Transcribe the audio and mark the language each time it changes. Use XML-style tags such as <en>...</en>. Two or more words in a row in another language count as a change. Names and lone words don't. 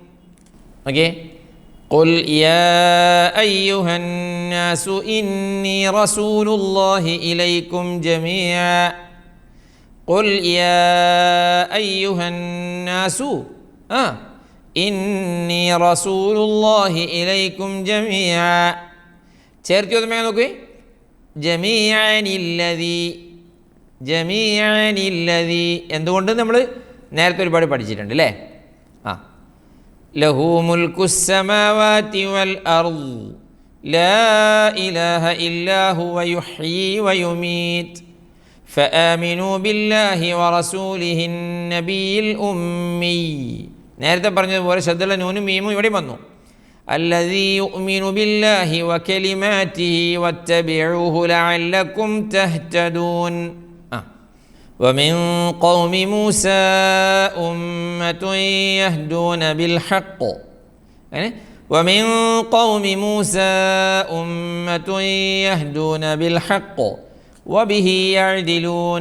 <ar>قل يا أيها الناس إني رسول الله إليكم جميعا. قل يا أيها الناس إني رسول الله إليكم جميعا.</ar> <ml>ചേർത്ത് നോക്കി, ജമീഅനില്ലദീ എന്തുകൊണ്ട് നമ്മൾ നേരത്തെ ഒരുപാട് പഠിച്ചിട്ടുണ്ട് അല്ലേ?</ml> <ar>له ملك السماوات والأرض لا إله إلا هو يحيي ويميت فآمنوا بالله ورسوله النبي الأمي.</ar> <ml>നേരത്തെ പറഞ്ഞതുപോലെ ശ്രദ്ധയുള്ള നൂനും മീമും ഇവിടെ വന്നു.</ml> <ar>الذي يؤمن بالله وكلماته واتبعوه لعلكم تهتدون. ومن قوم موسى أمة يهدون بالحق، ومن قوم موسى أمة يهدون بالحق وبه يعدلون.</ar>